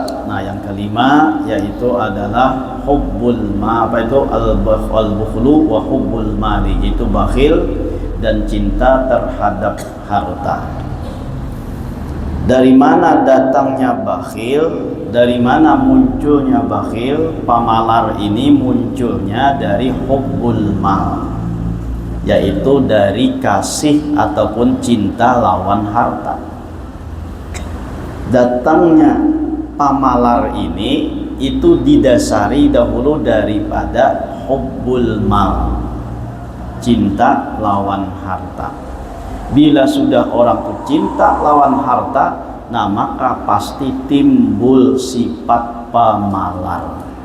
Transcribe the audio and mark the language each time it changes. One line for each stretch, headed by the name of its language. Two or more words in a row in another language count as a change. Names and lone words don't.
Indonesian: Nah, yang kelima yaitu adalah
Arabic: حب الما,
Indonesian: apa itu
Arabic: البخل وحب المال,
Indonesian: itu bakhil dan cinta terhadap harta. Dari mana datangnya bakhil? Dari mana munculnya bakhil?
Banjar: Pamalar ini munculnya dari
Arabic: حب المال,
Banjar: yaitu dari kasih ataupun cinta lawan harta. Datangnya pamalar ini itu didasari dahulu daripada
Arabic: حب المال,
Banjar: cinta lawan harta. Bila sudah orang itu cinta lawan harta, nah maka pasti timbul sifat pamalar.